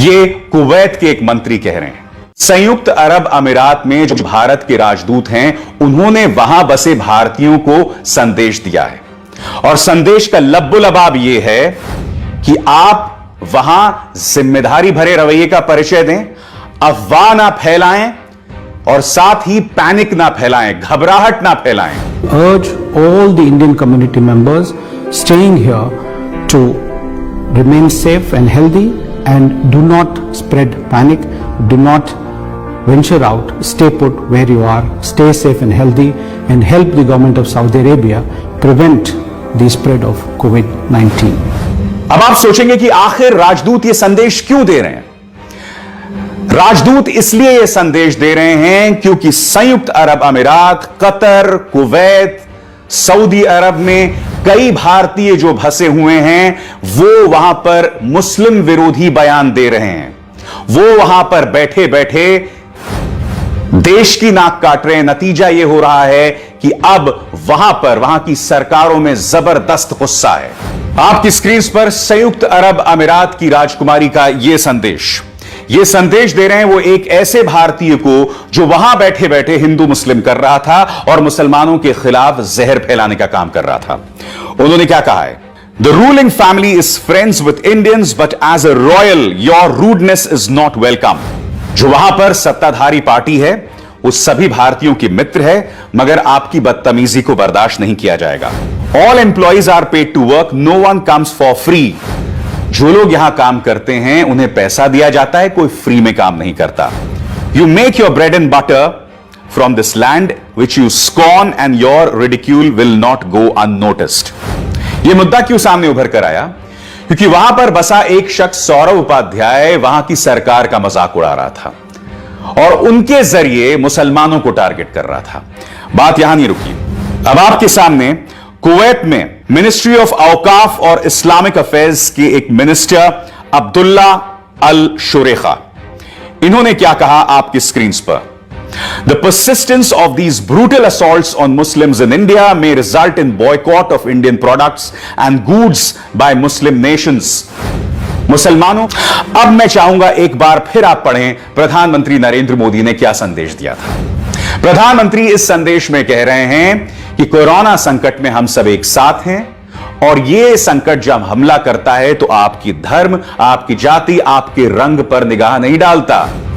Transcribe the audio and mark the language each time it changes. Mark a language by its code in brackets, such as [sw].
[hi] ये कुवैत के एक मंत्री कह रहे हैं। संयुक्त अरब अमीरात में जो भारत के राजदूत हैं उन्होंने वहां बसे भारतीयों को संदेश दिया है और संदेश का लब्बो-लबाब यह है कि आप वहां जिम्मेदारी भरे रवैये का परिचय दें, अफवाह ना फैलाएं और साथ ही पैनिक ना फैलाएं, घबराहट ना फैलाएं। [en] Urge all the Indian community members staying here to remain safe and healthy and do not spread panic, do not venture out, stay put where you are, stay safe and healthy and help the government of Saudi Arabia prevent the spread of COVID-19. [hi] अब आप सोचेंगे कि आखिर राजदूत ये संदेश क्यों दे रहे हैं? राजदूत इसलिए यह संदेश दे रहे हैं क्योंकि संयुक्त अरब अमीरात, कतर, कुवैत, सऊदी अरब में कई भारतीय जो फंसे हुए हैं वो वहां पर मुस्लिम विरोधी बयान दे रहे हैं। वो वहां पर बैठे बैठे देश की नाक काट रहे हैं। नतीजा यह हो रहा है कि अब वहां की सरकारों में जबरदस्त गुस्सा है। आपकी स्क्रीन पर संयुक्त अरब अमीरात की राजकुमारी का यह संदेश दे रहे हैं वो एक ऐसे भारतीय को जो वहां बैठे बैठे हिंदू मुस्लिम कर रहा था और मुसलमानों के खिलाफ जहर फैलाने का काम कर रहा था। उन्होंने क्या कहा है? [en] The ruling family is friends with Indians, but as a royal, your rudeness is not welcome. [hi] जो वहां पर सत्ताधारी पार्टी है वो सभी भारतीयों की मित्र है, मगर आपकी बदतमीजी को बर्दाश्त नहीं किया जाएगा। [en] All employees are paid to work, no one comes for free. [hi] जो लोग यहां काम करते हैं उन्हें पैसा दिया जाता है, कोई फ्री में काम नहीं करता। [en] You make your bread and butter from this land which you scorn and your ridicule will not go unnoticed. [hi] यह मुद्दा क्यों सामने उभर कर आया? क्योंकि वहां पर बसा एक शख्स सौरव उपाध्याय वहां की सरकार का मजाक उड़ा रहा था और उनके जरिए मुसलमानों को टारगेट कर रहा था। बात यहां नहीं रुकी। अब आपके सामने कुवैत में मिनिस्ट्री ऑफ औकाफ और इस्लामिक अफेयर्स के एक मिनिस्टर अब्दुल्ला अल शुरेखा, इन्होंने क्या कहा आपकी स्क्रीन पर? [en] The persistence of these brutal assaults on Muslims in India may result in boycott of Indian products and goods by Muslim nations. [hi] मुसलमानों, अब मैं चाहूंगा एक बार फिर आप पढ़ें प्रधानमंत्री नरेंद्र मोदी ने क्या संदेश दिया था। प्रधानमंत्री इस संदेश में कह रहे हैं कि कोरोना संकट में हम सब एक साथ हैं और यह संकट जब हमला करता है तो आपकी धर्म, आपकी जाति, आपके रंग पर निगाह नहीं डालता।